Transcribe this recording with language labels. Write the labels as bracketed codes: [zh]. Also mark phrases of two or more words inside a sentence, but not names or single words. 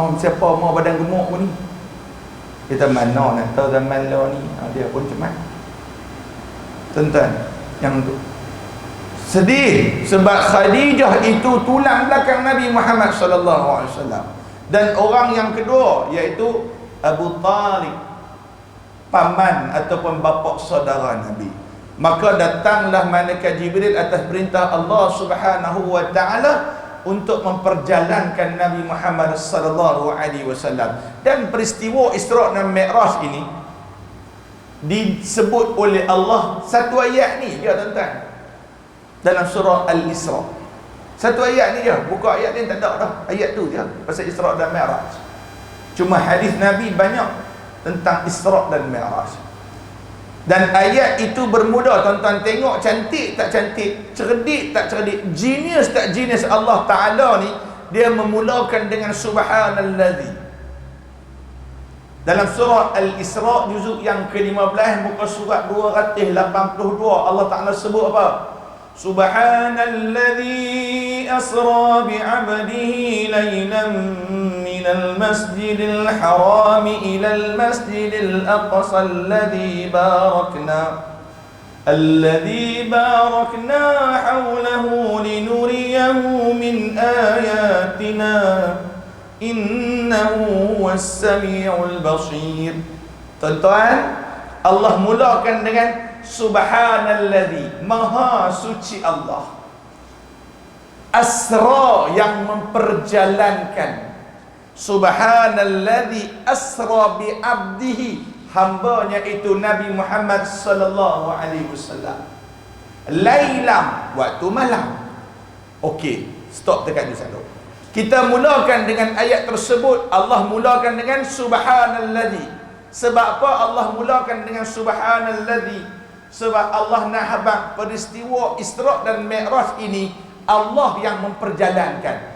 [ms] Siapa mau badan gemuk pun ni. Kita mana nak tahu zaman law ni. Dia pun cemat. Tuan-tuan, yang tu sedih sebab Khadijah itu tulang belakang Nabi Muhammad [ar] صلى الله عليه وسلم. [ms] Dan orang yang kedua iaitu Abu Talib, paman ataupun bapa saudara Nabi. Maka datanglah malaikat Jibril atas perintah Allah [ar] سبحانه وتعالى [ms] untuk memperjalankan Nabi Muhammad [ar] صلى الله عليه وسلم. [ms] Dan peristiwa Isra' dan Mi'raj ini disebut oleh Allah satu ayat ni dia tuan-tuan, dalam surah Al-Isra'. Satu ayat ni je, buka ayat ni tak ada dah. Ayat tu je pasal Isra' dan Mi'raj. Cuma hadis Nabi banyak tentang Isra' dan Mi'raj. Dan ayat itu bermula, tuan-tuan tengok cantik tak cantik, cerdik tak cerdik, genius tak genius Allah Ta'ala ni. Dia memulakan dengan Subhanalladzi. Dalam surah Al-Isra' juzuk yang ke-15 muka surat 282, Allah Ta'ala sebut apa? [ar] سبحان الذي أسرى بعبده ليلا من المسجد الحرام إلى المسجد الأقصى الذي باركنا حوله لنريه من آياتنا إنه هو السميع البصير. [ms] Tuan-tuan, Allah mulakan dengan subhanalladzi, maha suci Allah, asra, yang memperjalankan, [ar] سبحان الذي أسرى بعبده, [ms] hambanya itu Nabi Muhammad [ar] صلى الله عليه وسلم, [ms] lailam, waktu malam. Okey, stop dekat dulu. Kita mulakan dengan ayat tersebut. Allah mulakan dengan subhanalladzi. Sebab apa Allah mulakan dengan subhanalladzi? Sebab Allah nak habaq peristiwa Isra' dan Mi'raj ini Allah yang memperjalankan.